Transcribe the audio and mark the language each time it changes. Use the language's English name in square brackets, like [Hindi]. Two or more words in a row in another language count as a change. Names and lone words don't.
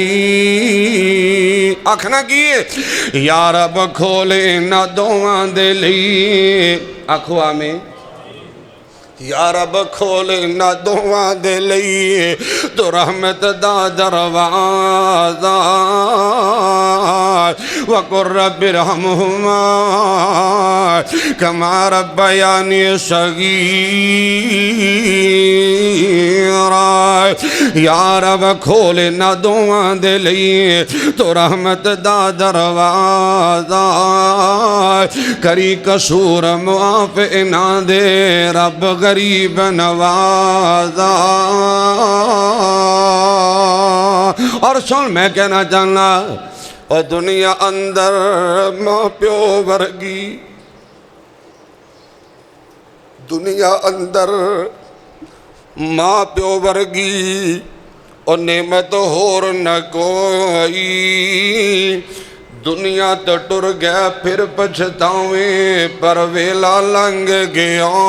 [Punjabi] آکھنا کیے یا رب کھولے نہ دعاں دے لئے, آکھو آمین. یا رب کھولے نہ دعاں دے لئے تو رحمت دا دروازہ [Arabic] وَقُلْ رَبِّ ارْحَمْهُمَا كَمَا رَبَّيَانِي صَغِيرًا. [Punjabi] یا رب کھولے نہ دعاں دے لئے تو رحمت دا دروازہ کری قصور معاف نہ دے رب غریب نوازا. اور سن میں کہنا چاہنا اور دنیا اندر ماں پیو ورگی، دنیا اندر ماں پیو ورگی اور نعمت ہور نہ کوئی، دنیا تو ٹر گیا پھر پچھتاویں پر ویلا لنگ گیا۔